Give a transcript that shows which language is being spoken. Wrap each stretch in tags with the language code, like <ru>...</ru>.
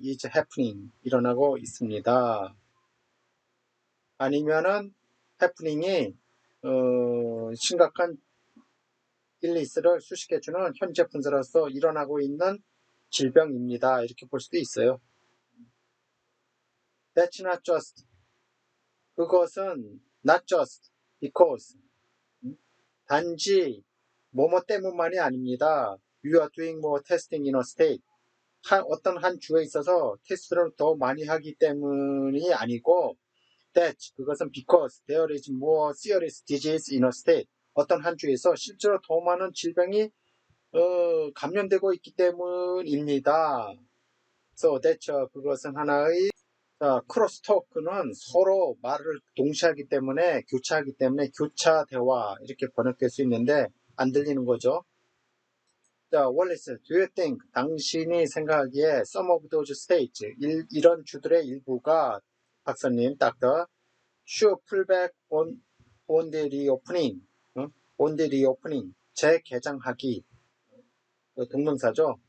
<en>is happening</en> <ko>일어나고 있습니다. 아니면은 happening이 심각한 illness를 수식해주는 현재 분사로서 일어나고 있는 질병입니다. 이렇게 볼 수도 있어요.</ko> <en>That's not just</en> <ko>그것은</ko> <en>not just because</en> <ko>단지 뭐뭐 때문만이 아닙니다.</ko> <en>You are doing more testing in a state</en> <ko>어떤 한 주에 있어서 테스트를 더 많이 하기 때문이 아니고 that 그것은</ko> <en>because there is more serious disease in a state</en> <ko>어떤 한 주에서 실제로 더 많은 질병이 감염되고 있기 때문입니다.</ko> <en>So that</en> <ko>그것은 하나의 크로스토크는 서로 말을 동시하기 때문에 교차하기 때문에 교차 대화 이렇게 번역될 수 있는데 안 들리는 거죠.</ko> <en>자, Wallace, do you think</en> <ko>당신이 생각하기에</ko> <en>some of those states</en> <ko>이런 주들의 일부가 박사님, 닥터</ko> <en>should pull back on the reopening on the reopening</en> <ko>재개장하기 동명사죠.</ko>